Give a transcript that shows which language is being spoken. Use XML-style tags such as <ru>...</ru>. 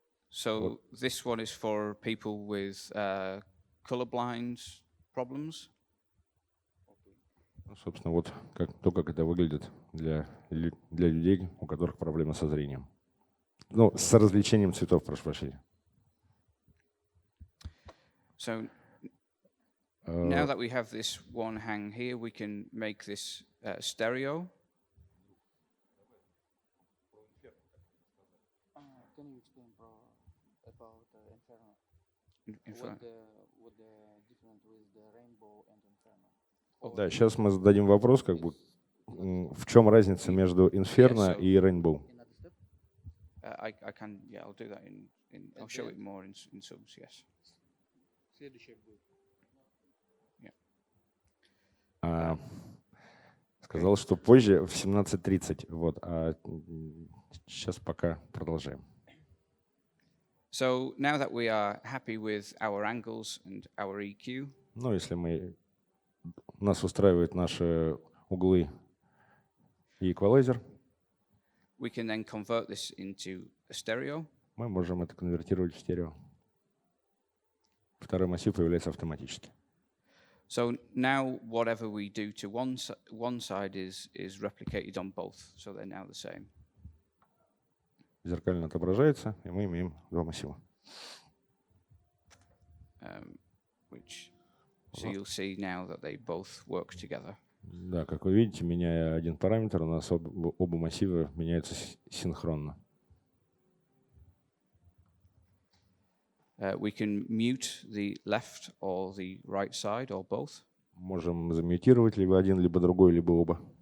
<en>So this one is for people with colorblind problems.</en> <ru>Ну, собственно, вот как это выглядит для людей, у которых проблемы со зрением. Ну, с различением цветов, прошу прощения.</ru> <en>So now that we have this one hang here, we can make this stereo. Can you explain about Inferno? Inferno. What the difference with the Rainbow and Inferno?</en> <ru>Да, сейчас мы зададим вопрос, как бы, в чем разница между Inferno и Rainbow.</ru> <en>I can, yeah, I'll do that I'll show it more in subs, yes.</en> <ru>Следующее будет. Сказал, что позже в 17:30. Вот, а сейчас пока продолжаем.</ru> <en>So now that we are happy with our angles and our EQ,</en> <ru>Ну, если нас устраивают наши углы и эквалайзер,</ru> <en>we can then convert this into a stereo.</en> <ru>мы можем это конвертировать в стерео. Второй массив появляется автоматически.</ru> <en>So now whatever we do to one side is replicated on both, so they're now the same.</en> <ru>Зеркально отображается, и мы имеем два массива.</ru> <en>So you'll see now that they both work together.</en> <ru>Да, как вы видите, меняя один параметр, у нас оба массива меняются синхронно.</ru> <en>We can mute the left or the right side or both.</en> <ru>Можем замьютировать либо один, либо другой, либо оба.</ru>